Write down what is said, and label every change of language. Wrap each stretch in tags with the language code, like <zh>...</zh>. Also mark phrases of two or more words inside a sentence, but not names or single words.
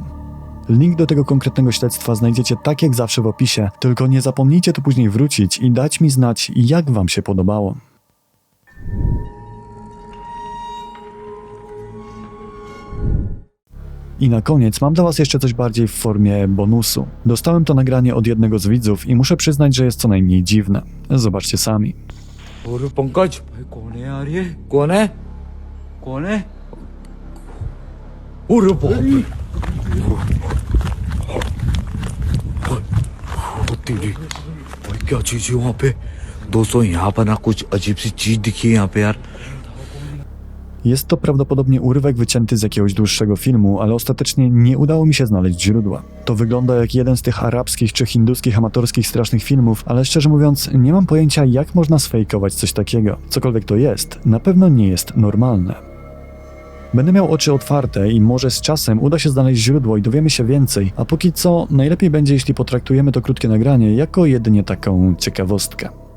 <pl>Link do tego konkretnego śledztwa znajdziecie tak jak zawsze w opisie, tylko nie zapomnijcie tu później wrócić i dać mi znać, jak wam się podobało. I na koniec mam dla was jeszcze coś bardziej w formie bonusu. Dostałem to nagranie od jednego z widzów i muszę przyznać, że jest co najmniej dziwne. Zobaczcie sami. 뭐를 뻥까지 꺼내 아리 꺼내 꺼내 오를 뻥</pl> <hi>तेरी भाई क्या चीज है वहाँ पे दोस्तों यहाँ पर ना कुछ अजीब सी चीज दिखी है यहाँ पे यार</hi> <pl>Jest to prawdopodobnie urywek wycięty z jakiegoś dłuższego filmu, ale ostatecznie nie udało mi się znaleźć źródła. To wygląda jak jeden z tych arabskich czy hinduskich amatorskich strasznych filmów, ale szczerze mówiąc nie mam pojęcia, jak można sfejkować coś takiego. Cokolwiek to jest, na pewno nie jest normalne. Będę miał oczy otwarte i może z czasem uda się znaleźć źródło i dowiemy się więcej, a póki co najlepiej będzie, jeśli potraktujemy to krótkie nagranie jako jedynie taką ciekawostkę.</pl>